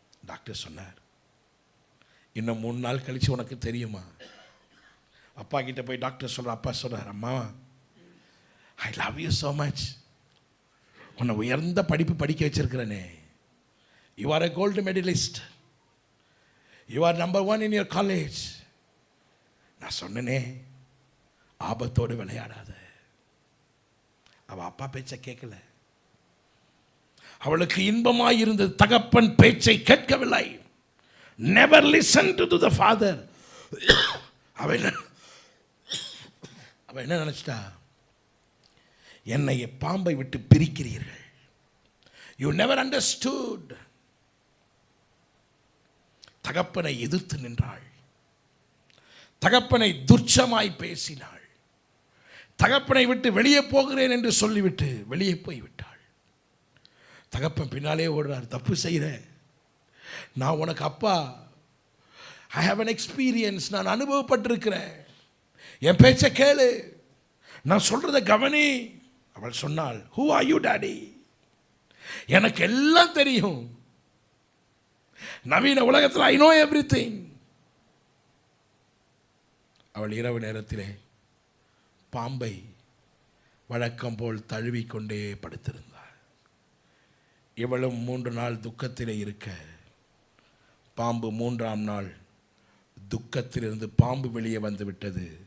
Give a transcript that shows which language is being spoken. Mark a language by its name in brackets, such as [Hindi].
[Tamil] Doctor சொன்னார், இன்னும் 3 நாள் கழிச்சு உனக்கு தெரியுமா? அப்பா கிட்ட போய் டாக்டர் சொல்ற. அப்பா சொல்றார், அம்மா [English] I love you so much. [Tamil] உன்னை உயர்ந்த படிப்பு படிக்க வச்சிருக்கிறேனே. [English] You are a gold medalist. You are number 1 in your college. [Tamil] நான் சொன்னனே, ஆபத்தோடு விளையாடாத. அவள் அப்பா பேச்சை கேட்கல. அவளுக்கு இன்பமாய் இருந்தது, தகப்பன் பேச்சை கேட்கவில்லை. [English] Never listen to the father. [Tamil] அவ என்ன நினைச்சிட்டா? என்னை பாம்பை விட்டு பிரிக்கிறீர்கள். [English] You never understood. [Tamil] தகப்பனை எதிர்த்து நின்றாள். தகப்பனை துர்ச்சமாய் பேசினாள். தகப்பனை விட்டு வெளியே போகிறேன் என்று சொல்லிவிட்டு வெளியே போய்விட்டாள். தகப்பன் பின்னாலே ஓடுறார். தப்பு செய்கிறேன், நான் உனக்கு அப்பா. [English] I have an experience. [Tamil] நான் அனுபவப்பட்டிருக்கிறேன். என் பேச்சை கேளு, நான் சொல்றதை கவனி. அவள் சொன்னாள், [English] who are you daddy? [Tamil] எனக்கு எல்லாம் தெரியும். நவீன உலகத்தில் [English] I know everything. [Tamil] அவள் இரவு நேரத்திலே பாம்பை வழக்கம் போல் தழுவிக்கொண்டே படுத்திருந்தாள். இவளும் 3 நாள் துக்கத்திலே இருக்க, பாம்பு 3ஆம் நாள் துக்கத்திலிருந்து பாம்பு வெளியே வந்து விட்டது.